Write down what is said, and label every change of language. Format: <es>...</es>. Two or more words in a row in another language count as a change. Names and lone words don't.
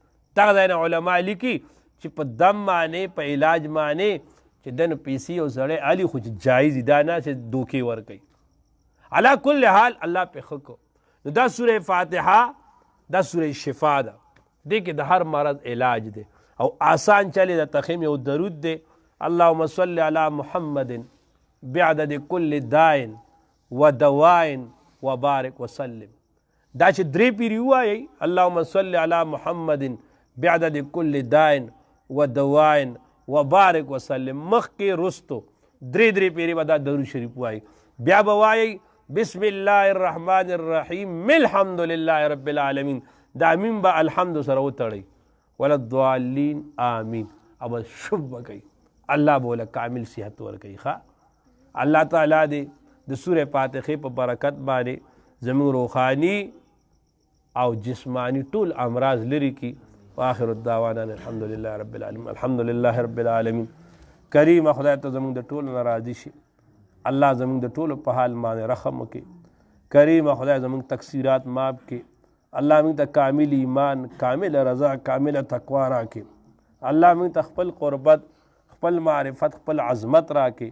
<ps>دغه ځای نه علما لیکي چې په دم باندې په علاج باندې چې ده نو پیسې یو سړی علي خو چې جایز دي، دا نه چې دوکې ورکوي.</ps> <ar>علا کل حال</ar> <ps>الله پې ښه کړو. نو دا سوره فاتحه دا سوره شفا ده، دې کې د هر مرض علاج دی او آسان چلې د تخیم یو درود دی.</ps> <ar>اللهم صل علی محمد بعدد کل داء و دواء وبارک وسلم.</ar> <ps>دا چې 3 پیری ووایئ</ps> <ar>اللهم صل علی محمد بعدد کل داء و دواء وبارک وسلم،</ar> <ps>مخکې رستو 3 پیری به دا درود شریف ووایئ. بیا به وایئ</ps> <ar>بسم الله الرحمن الرحیم الحمد لله رب العالمین.</ar> <ps>دا امین به الحمد سره وتړئ،</ps> <ar>ولا الضالین آمین.</ar> <ps>او بس شب به کوئ، الله به وله کامل صحت ورکوي. ښه الله تعالی دې د سوره فاتحې په برکت باندې زموږ روحاني او جسمانی ټول امراض لري کی.</ps> <ar>واخر الدعوانا الحمد لله رب العالمین. الحمد لله رب العالمین.</ar> <ps>کریم خدای ته زموږ د ټولو نه راضي شي، الله زموږ د ټولو په حال باندې رحم وکړي. کریم خدای زموږ تقصیرات معاف کړي. الله موږ ته کامل ایمان، کامل رضا، کامل تقوا راکړي. الله موږ ته خپل قربت، خپل معرفت، خپل عظمت راکړي.</ps>